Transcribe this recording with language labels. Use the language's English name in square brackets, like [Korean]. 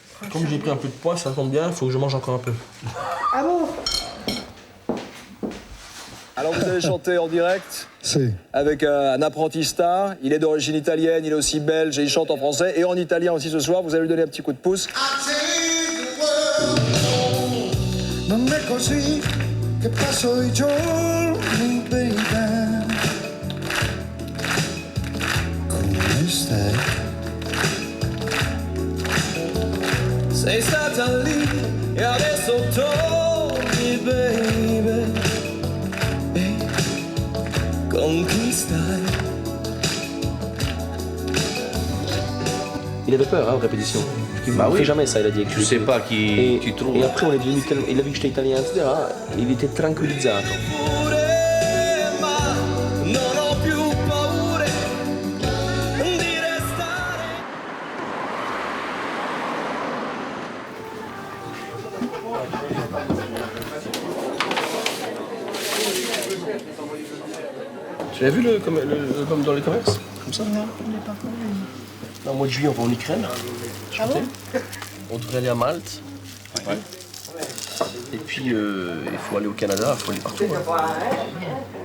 [French] Comme j'ai pris un peu de poids, ça tombe bien, il faut que je mange encore un peu. Ah bon? Alors vous allez chanter en direct avec un apprenti star. Il est d'origine italienne, il est aussi belge et il chante en français et en italien aussi ce soir. Vous allez lui donner un petit coup de pouce. [Italian] Non è così che passo i giorni, baby. Come stai? Sei stata lì e adesso torni, baby. Con chi stai? [French] Il avait peur, hein, en répétition. Il Bah ne oui. fait jamais ça, il a dit. Tu sais pas qui trouve. Et après, on est devenu il a vu que j'étais italien, etc. Il était tranquillizzato. [Italian] Non ho più paure di restare. [French] Tu l'as vu comme dans les commerces? Comme ça? Non, on n'est pas connu. Là, au mois de juillet, on va en Ukraine. Ah bon? On devrait aller à Malte. Ouais. Et puis, il faut aller au Canada, il faut aller partout. Hein.